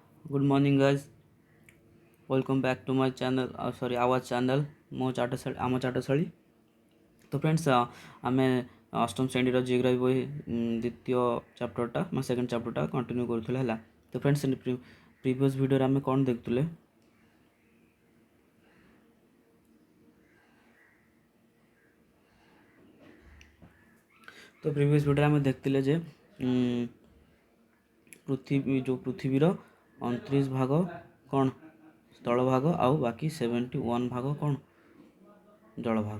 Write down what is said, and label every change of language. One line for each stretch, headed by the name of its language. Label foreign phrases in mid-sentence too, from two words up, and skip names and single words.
English: Good morning, guys. Welcome back to my channel. Sorry, our channel.
Odia: ମୋ ଚାଟଶାଳୀ ଆମ ଚାଟଶାଳୀ। ତ ଫ୍ରେଣ୍ଡସ୍ ଆମେ ଅଷ୍ଟମ ଶ୍ରେଣୀର ଜିଓଗ୍ରାଫି ବହି ଦ୍ୱିତୀୟ ଚାପ୍ଟରଟା ମାନେ
English: second chapterଟା
Odia: କଣ୍ଟିନ୍ୟୁ କରୁଥିଲେ ହେଲା। ତ ଫ୍ରେଣ୍ଡସ୍
English: previous videoରେ
Odia: ଆମେ କ'ଣ ଦେଖୁଥିଲେ? ତ
English: previous videoରେ
Odia: ଆମେ ଦେଖିଥିଲେ ଯେ ପୃଥିବୀର 29 ଭାଗ କ'ଣ ସ୍ଥଳ ଭାଗ ଆଉ ବାକି 71 ଭାଗ କ'ଣ ଜଳଭାଗ।